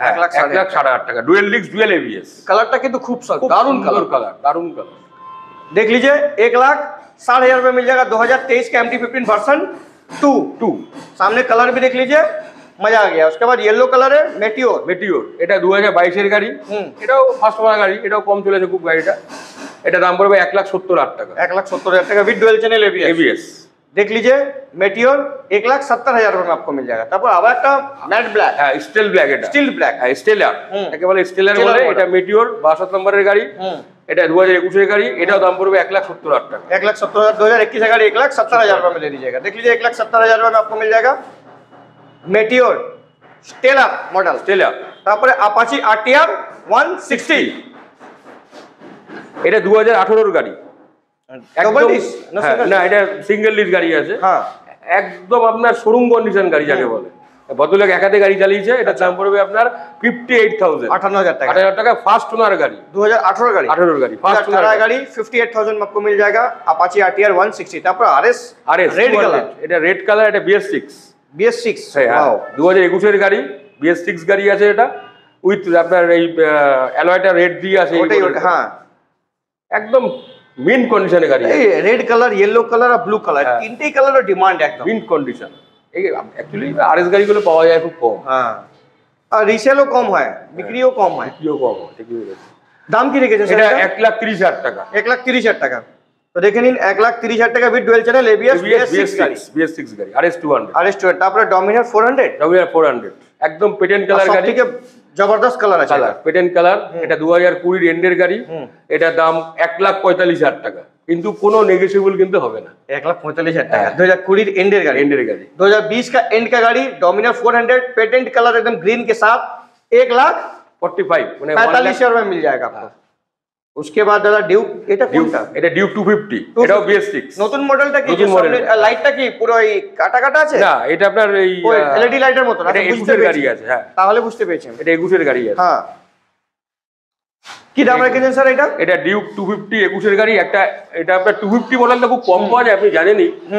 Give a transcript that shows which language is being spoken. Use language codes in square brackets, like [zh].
[bn] 1,60,000 টাকা। Dual disc dual ABS. কালারটা কিন্তু খুব দারুন কালার, দারুন কালার। [hi] देख लीजिए 1,60,000 में मिल जाएगा 2023 का MT-15 वर्जन 2। सामने कलर भी देख लीजिए, मजा आ गया। उसके बाद येलो कलर है मेटियोर। [bn] এটা 2022 এর গাড়ি, এটাও ফার্স্ট ওয়ান গাড়ি, এটাও কম চলেছে খুব গাড়িটা। এটা দাম পড়বে 1,70,000 টাকা, [hi] 1,70,000 টাকা विद डुअल चैनल एबीएस। देख लीजिए मेटियोर 1,70,000 में आपको मिल जाएगा। [bn] তারপর আবার একটা ম্যাট ব্ল্যাক, হ্যাঁ স্টিল ব্ল্যাক, এটা স্টিল ব্ল্যাক, হ্যাঁ স্টেলার, একে বলে স্টেলার বলে। এটা মেটিওর 62 নম্বরের গাড়ি, এটা 2021 এর গাড়ি। এটাও দাম পড়বে 1,70,000 টাকা। [hi] 1,70,000 2021 का गाड़ी 1,70,000 में ले लीजिएगा। देख लीजिए 1,70,000 में आपको मिल जाएगा मेटियोर स्टेलर मॉडल। [bn] স্টেলার। তারপরে अपाची RTR 160, এটা 2018 এর গাড়ি, ডবল ডিস না হ্যাঁ, সিঙ্গেল? না এটা সিঙ্গেল ডিস গাড়ি আছে, হ্যাঁ একদম আপনার শোরুম কন্ডিশন গাড়ি যাকে বলে। ভদ্রলোক একাতে গাড়ি চালিয়েছে। এটা দাম পড়বে আপনার 58,000, 58,000 টাকা। 58,000 টাকা। ফার্স্ট ওনার গাড়ি, [hi] 2018 गाड़ी, [bn] 18 গাড়ি, ফার্স্ট 2018 ওনার [hi] गाड़ी 58,000 में आपको मिल जाएगा अपाची RTR 160। [bn] তারপর RS রেড [en] red [bn] কালার, এটা রেড কালার, এটা BS6। BS6, হ্যাঁ वाओ 2021 এর গাড়ি, BS6 গাড়ি আছে এটা, উইথ আপনার এই অ্যালয়টা রেড দিয়ে আছে। ওটাই হ্যাঁ, একদম মিন্ট কন্ডিশনে গাড়ি, এই রেড কালার, ইয়েলো কালার আর ব্লু কালার, তিনটেই কালারের ডিমান্ড একদম মিন্ট কন্ডিশন। এই অ্যাকচুয়ালি আরএস গাড়িগুলো পাওয়া যায় খুব কম, হ্যাঁ, আর রিসেলও কম হয়, বিক্রিও কম হয়। কিও কম হয়, ঠিকই বলেছেন। দাম কি রেখেছেন এটা স্যার? 1,30,000 টাকা, 1,30,000 টাকা। তো দেখে নিন 1,30,000 টাকা with dual channel ABS BS6 গাড়ি, BS6 গাড়ি, RS 200, RS 200। তারপরে ডমিনার 400, ডমিনার 400, একদম পেটেন্ট কালার গাড়ি, সবথেকে জবরদস্ত কালার আছে, কালার পেটেন্ট কালার। এটা 2020 এন্ডের গাড়ি, এটার দাম 1,45,000 টাকা, কিন্তু কোনো নেগোশিয়েবল কিন্তু হবে না। [hi] 1,45,000 টাকা 2020 एंडर गाड़ी, एंडर गाड़ी 2020 का एंड का गाड़ी, डोमिनर 400 पेटेंट कलर एकदम ग्रीन के साथ 1,45,000 [bn] মানে [hi] 45,000 में मिल जाएगा आपको। उसके बाद दादा ड्यूक, [bn] এটা কোনটা? এটা ডিউক 250, এটাও BS6 নতুন মডেলটা কি? নতুন সামনে মডেল। লাইটটা কি পুরো এই কাটা কাটা আছে? না, এটা আপনার এই ওই এলইডি লাইটের মতো না? এটা 21 এর গাড়ি আছে, হ্যাঁ তাহলে বুঝতে পেরেছি। এটা 21 এর গাড়ি আছে, হ্যাঁ। কি দাম রেখেছেন স্যার এটা? এটা ডিউক 250 21 এর গাড়ি। একটা এটা আপনার 250 মডেলটা খুব কম পাওয়া যায়, আপনি জানেনই।